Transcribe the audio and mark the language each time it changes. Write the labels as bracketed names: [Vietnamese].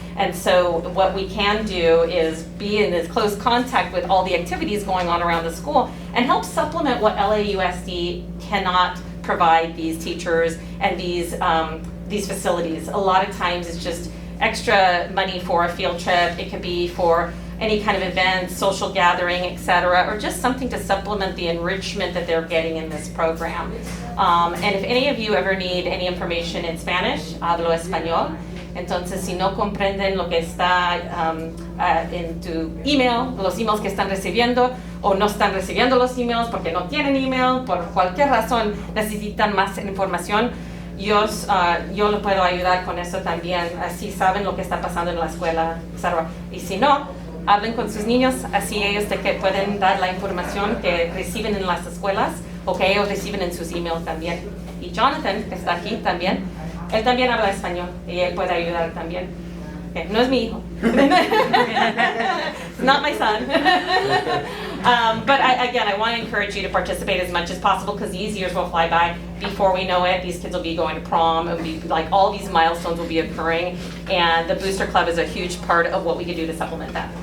[English] And so what we can do is be in this close contact with all the activities going on around the school and help supplement what LAUSD cannot provide these teachers and these facilities. A lot of times it's just extra money for a field trip. It could be for any kind of events, social gathering, etc., or just something to supplement the enrichment that they're getting in this program. And if any of you ever need any information in Spanish, [Spanish] hablo español. Entonces, si no comprenden lo que está en tu email, los emails que están recibiendo, o no están recibiendo los emails porque no tienen email, por cualquier razón necesitan más información, yo lo puedo ayudar con eso también, así saben lo que está pasando en la escuela, etc. Y si no, hablen con sus niños, así ellos que pueden dar la información que reciben en las escuelas o que ellos reciben en sus emails también. Y Jonathan, que está aquí también, él también habla español y él puede ayudar también. Okay, no es mi hijo. [English] It's not my son. But again, I want to encourage you to participate as much as possible because these years will fly by. Before we know it, these kids will be going to prom. It'll be like all these milestones will be occurring, and the Booster Club is a huge part of what we can do to supplement that.